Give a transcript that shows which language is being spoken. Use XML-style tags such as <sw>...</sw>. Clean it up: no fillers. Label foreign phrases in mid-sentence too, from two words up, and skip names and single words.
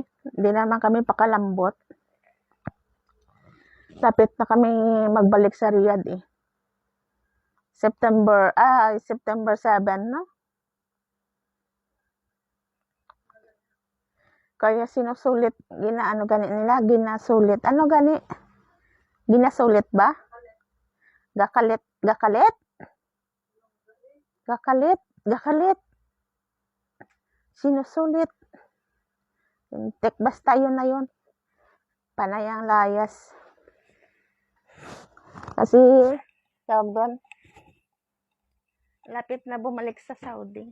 <tl>Hindi naman kami pakalambot. Lapit na kami magbalik sa Riyadh eh. September 7, no? Kaya sinusulit, ginasulit.</tl> <hil>Ano gani? Ginasulit ba? Gakalit.</hil> <tl>Sinusulit. Basta yun na yun. Panay ang layas. Kasi, tawag doon, lapit na bumalik sa Saudi.</tl>